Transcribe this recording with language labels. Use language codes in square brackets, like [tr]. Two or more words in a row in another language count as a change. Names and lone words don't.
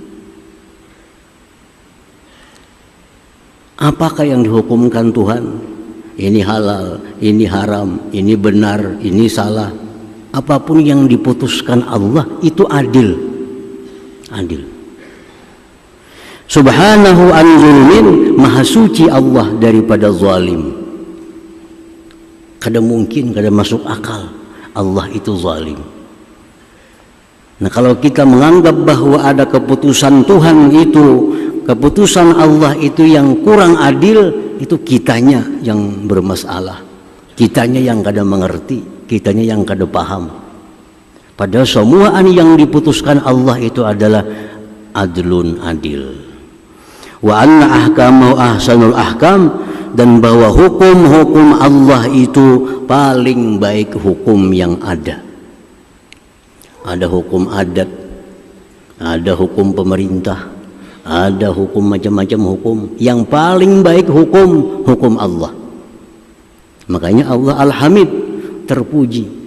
[bjn] Apakah yang dihukumkan Tuhan? Ini halal, ini haram, ini benar, ini salah. Apapun yang diputuskan Allah itu adil. Adil. [ar] سبحانه عن ظلم, [bjn] maha suci Allah daripada zalim. Kada mungkin, kada masuk akal Allah itu zalim. Nah, kalau kita menganggap bahwa ada keputusan Tuhan itu, keputusan Allah itu yang kurang adil, itu kitanya yang bermasalah, kitanya yang kada mengerti, kitanya yang kada paham. Padahal semua yang diputuskan Allah itu adalah adlun, adil. [ar] وأن أحكامه أحسن الأحكام, [bjn] dan bahwa hukum-hukum Allah itu paling baik hukum yang ada. Ada hukum adat, ada hukum pemerintah, ada hukum macam-macam hukum. Yang paling baik hukum Allah. Makanya Allah Al-Hamid, terpuji.